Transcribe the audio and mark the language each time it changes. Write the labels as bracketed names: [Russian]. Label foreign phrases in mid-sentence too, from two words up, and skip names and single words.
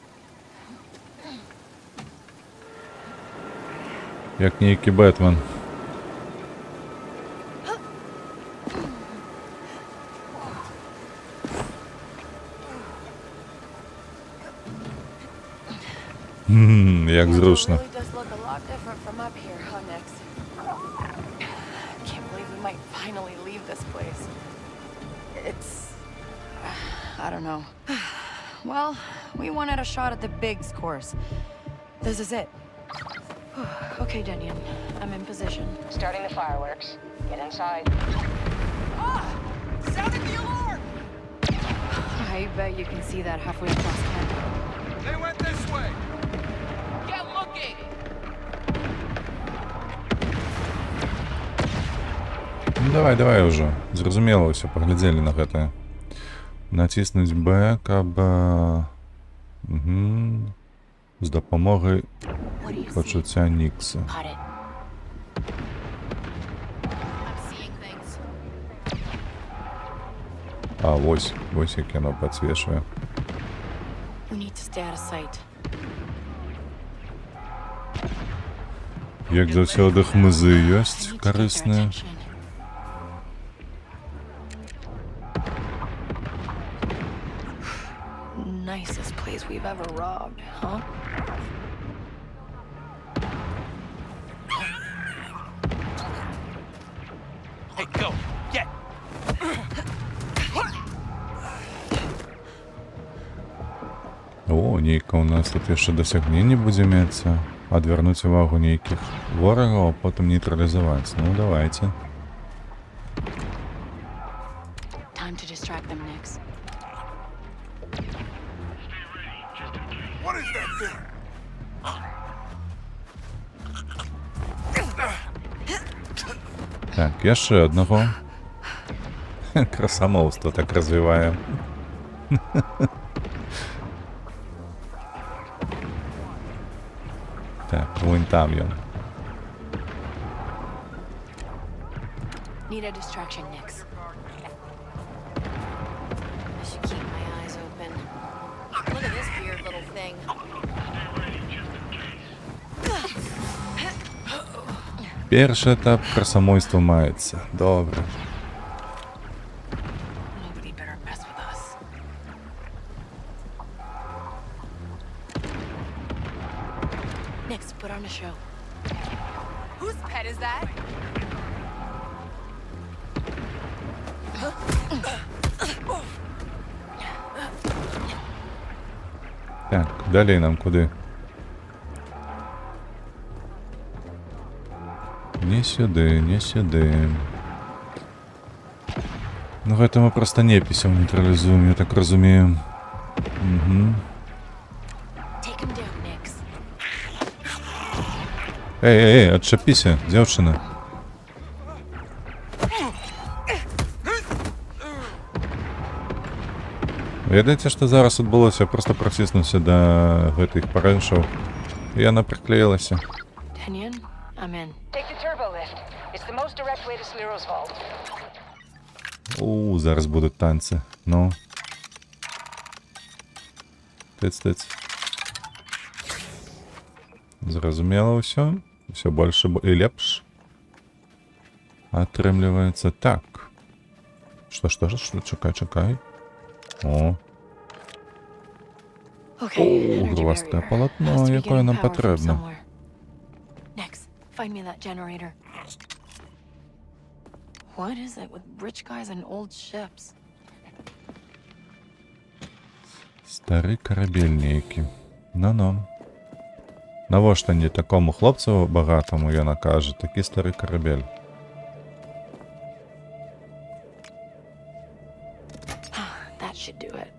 [Belarusian] Як нейкі Бэтмен. [Ukrainian] Як зручно. [English] Can't believe we might finally leave this place. It's... I don't know. Well, we wanted a shot at the Biggs course. This is it. Okay, Denian. I'm in position. Starting the fireworks. Get inside. Sounded the alarm! I bet you can see that halfway across town. They went this way! Get looking! [Belarusian] Давай ўжо. Зразумела ўсё, паглядзелі на гэта. Націснуць Б, каб... з дапамогай пачуцця Нікса. А, вось як яно падсвечвае. [English] We need to stay out of sight. [Belarusian] Як заўсёды хмызы ёсць карысныя. [English] Nicest place we've ever robbed, huh? Hey, go! Get! [Belarusian] О, нейка у нас тут яшчэ дасягненне будзе мецца. Адвярнуць увагу нейкіх ворагаў, а потым нейтралізаваць. Ну, давайте. [English] Time to distract them, Nix. What is that thing? [Belarusian] Так, яшчэ аднаго. Красамоўства так развіваем. Так, вон там ён. [English] Need a distraction, Nix. I should keep my eyes open. Look at this weird little thing. [Belarusian] Першы этап красамойства маецца. Добра. [English] Nobody better mess with us. Nix, put on a show. Whose pet is that? [Ukrainian] Так, далей нам куди? Не сюди, не сюди. [Belarusian] Ну, гэта мы проста непісяў нейтралізуем, я так разумею. Угу. [English] Take him down, Nix. [Belarusian] Эй, адчапіся, дзяўчына. Ведаеце, што зараз адбылося? Проста праціснуўся да гэтых парэншаў. І яна прыклеілася. [English] Tenyon, I'm in. Take the turbo lift. It's the most direct way to Sliro's vault. [Ukrainian] Зараз будуть танці. Ну. [Belarusian] Тыц. Зразумела ўсё. Усё больше і лепш. Атрымліваецца так. Што? Чакай. О. Громадскае палатно, якое нам патрэбна. [English] Nix, find me that generator. What is it with rich guys and old ships? [Belarusian] Стары карабель нейкі. Ну. Навошта не такому хлопцу багатому, яна кажа, такі стары карабель. [English] That should do it.